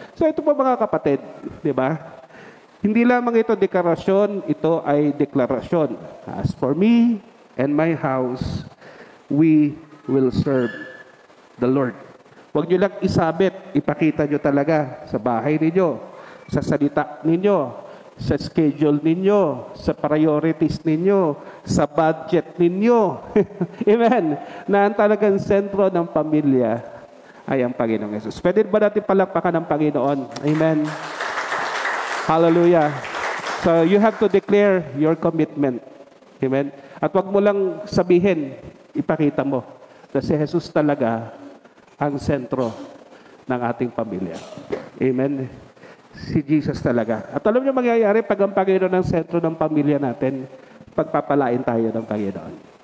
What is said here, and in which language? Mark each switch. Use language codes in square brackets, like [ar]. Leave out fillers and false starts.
[tl] So ito po mga kapatid, di ba? Hindi lamang ito deklarasyon, ito ay deklarasyon. [en] As for me and my house, we will serve the Lord. [tl] Huwag nyo lang isabit, ipakita nyo talaga sa bahay ninyo, sa salita ninyo, sa schedule ninyo, sa priorities ninyo, sa budget ninyo. Amen. Na ang talagang sentro ng pamilya ay ang Panginoong Yesus. Pwede ba natin palakpakan ng Panginoon? Amen. Hallelujah. [en] So you have to declare your commitment. Amen. [tl] At wag mo lang sabihin, ipakita mo na si Jesus talaga ang sentro ng ating pamilya. Amen. si Jesus talaga. At alam niyo mangyayari pag ang Panginoon ang sentro ng pamilya natin, pagpapalain tayo ng Panginoon.